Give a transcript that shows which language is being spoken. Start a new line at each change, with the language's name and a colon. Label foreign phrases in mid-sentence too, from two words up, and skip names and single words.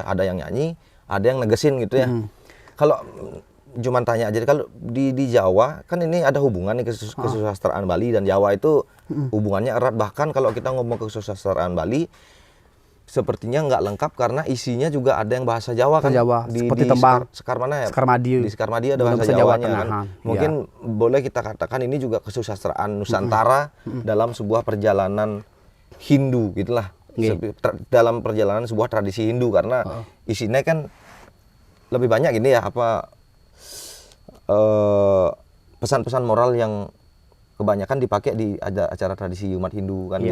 Indonesian: Ada yang nyanyi, ada yang negesin gitu ya. Kalau cuman tanya aja, kalau di Jawa kan ini ada hubungan nih kesusastraan Bali dan Jawa itu hubungannya erat. Bahkan kalau kita ngomong kesusastraan Bali sepertinya nggak lengkap karena isinya juga ada yang bahasa Jawa kan. Seperti tembang. Sekar mana ya? Sekar Madiu. Di Sekar Madiu ada bahasa Jawanya kan. Mungkin boleh kita katakan ini juga kesusastraan Nusantara dalam sebuah perjalanan Hindu gitulah. Dalam perjalanan sebuah tradisi Hindu karena isinya kan lebih banyak ini ya pesan-pesan moral yang kebanyakan dipakai di acara tradisi umat Hindu kan